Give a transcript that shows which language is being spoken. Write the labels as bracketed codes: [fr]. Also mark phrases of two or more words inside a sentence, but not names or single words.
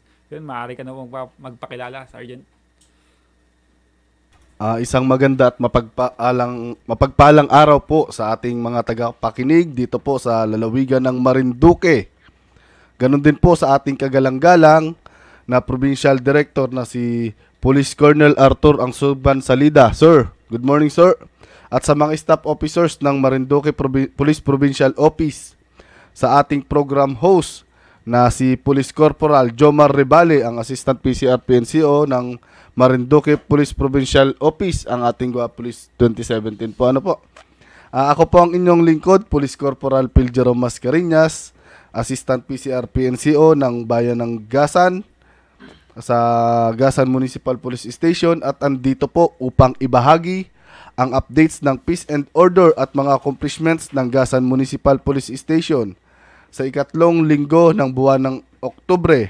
[tl] Yun, maaari ka na pong magpakilala, Sergeant. Isang maganda at mapagpalang araw po sa ating mga tagapakinig dito po sa lalawigan ng Marinduque. Ganon din po sa ating kagalang-galang na Provincial Director na si Police Colonel Arthur Angsuban Salida. [en] Sir, good morning sir. [tl] At sa mga [en] staff officers [tl] ng Marinduque Police Provincial Office, sa ating [en] program host [tl] na si Police Corporal Jomar Rebale, ang Assistant PCR PNCO ng Marinduque Police Provincial Office, ang ating Police 2017 po. Ako po ang inyong lingkod, Police Corporal Phil Jerome Mascareñas, Assistant PCR PNCO ng Bayan ng Gasan, sa Gasan Municipal Police Station, at andito po upang ibahagi ang updates ng [en] peace and order [tl] at mga accomplishments ng Gasan Municipal Police Station sa ikatlong linggo ng buwan ng Oktubre.